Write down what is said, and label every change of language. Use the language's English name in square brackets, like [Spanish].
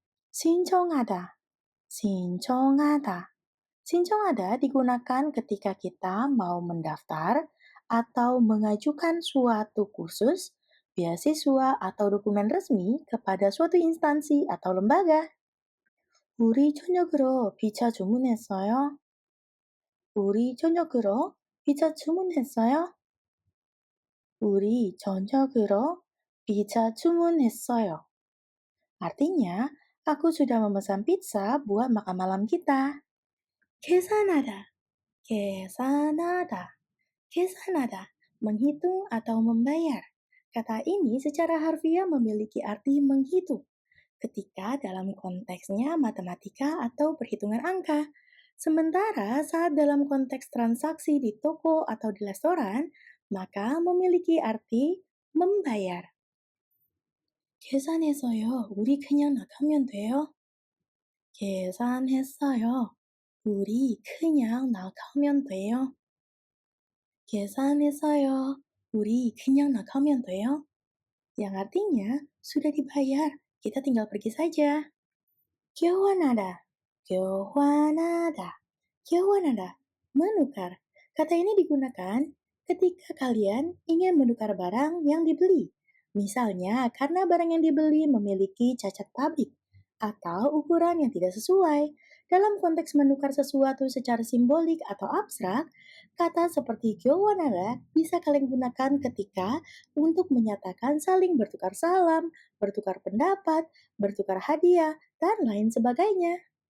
[Korean] 신청하다, 신청하다. [Indonesian] 신청하다 digunakan ketika kita mau mendaftar atau mengajukan suatu kursus, beasiswa, atau dokumen resmi kepada suatu instansi atau lembaga. [Korean] 우리 저녁으로 피자 주문했어요. 우리 저녁으로 피자 주문했어요. 우리 저녁으로 피자 주문했어요. [Indonesian] Artinya, aku sudah memesan pizza buat makan malam kita. 계산하다, 계산하다. Kesanada, menghitung atau membayar. Kata ini secara harfiah memiliki arti menghitung ketika dalam konteksnya matematika atau perhitungan angka. Sementara saat dalam konteks transaksi di toko atau di restoran, maka memiliki arti membayar. [Korean] 계산했어요. 우리 그냥 나가면 돼요. 계산했어요. 우리 그냥 나가면 돼요. 계산했어요. 우리 그냥 나가면 돼요. [Indonesian] Yang artinya, sudah dibayar, kita tinggal pergi saja. [Korean] 교환하다, 교환하다, 교환하다, menukar. [Indonesian] Kata ini digunakan ketika kalian ingin menukar barang yang dibeli. Misalnya, karena barang yang dibeli memiliki cacat pabrik atau ukuran yang tidak sesuai. Dalam konteks menukar sesuatu secara simbolik atau abstrak, kata seperti 교환하다 bisa kalian gunakan ketika untuk menyatakan saling bertukar salam, bertukar pendapat, bertukar hadiah, dan lain sebagainya.